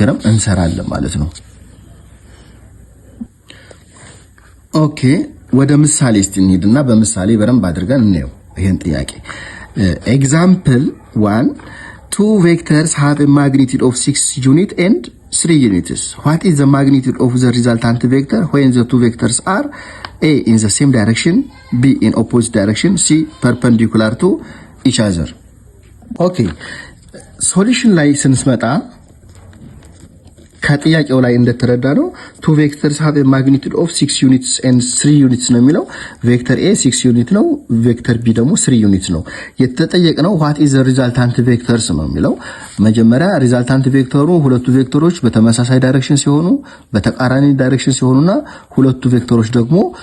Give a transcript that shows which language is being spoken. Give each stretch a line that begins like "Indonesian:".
Amharic: እንሰራለን ማለት ነው። ኦኬ ወደ ምሳሌ እንሂድና በምሳሌ በደንብ አድርገን እንየው ይሄን ጥያቄ። ኤግዛምፕል 1
English: two vectors have a magnitude of 6 units and 3 units. What is the magnitude of the resultant vector when the two vectors are a in the same direction, b in opposite direction, c perpendicular to each other?
Amharic: Okay, solution ላይ ስንስመጣ ከጥያቄው ላይ እንደተረዳ ነው
English: two vectors have a magnitude of 6 units and 3 units
Amharic: ነው የሚለው ቬክተር A 6 ዩኒት ነው ቬክተር B ደግሞ 3 ዩኒት ነው የተጠየቀው
English: what is the resultant vectors
Amharic: ነው የሚለው መጀመሪያ ሪዛልታንት ቬክተሩ ሁለቱ ቬክተሮች በተመሳሳይ ዳይሬክሽን ሲሆኑ በተቃራኒ ዳይሬክሽን ሲሆኑና ሁለቱ ቬክተሮች ደግሞ